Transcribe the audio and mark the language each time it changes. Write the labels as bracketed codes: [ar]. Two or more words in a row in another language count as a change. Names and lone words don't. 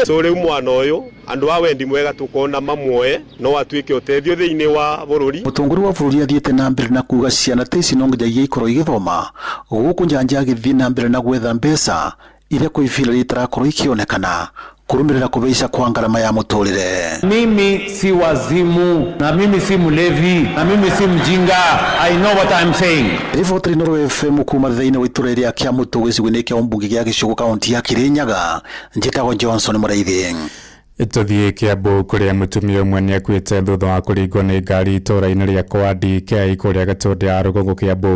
[ki] So rĩu mwana ũyũ andũ a wendi mwega tukona mamwoe no atuĩke ũteithio thĩinĩ wa bũrũri. Mũtongoria wa bũrũri athiĩte na mbere na kuga ciana ta ici no nginya ikorwo igĩthoma gũkũ Njanja agĩthiĩ na mbere na gwetha mbeca iria kwa ivira litarakorwo ikionekana kurumirira kubeisha kwa ngarama ya muturire. [sw] Mimi si wazimu na mimi si mlevi na mimi si mjinga. [en] I know what I'm saying. [ki] Riboti Inoro FM kuma thiini wa itura ria kia Mutugu gicigo-ini kia Umbunge gia Gicugu kaunti ya Kirinyaga. Njitagwo Johnson Muraithi. Tuthie Kiambu kuria mutumia umwe ni akuite thutha wa kuringwo ni ngari itura-ini ria kwa DK kuria Gatundu ya Rugungu Kiambu.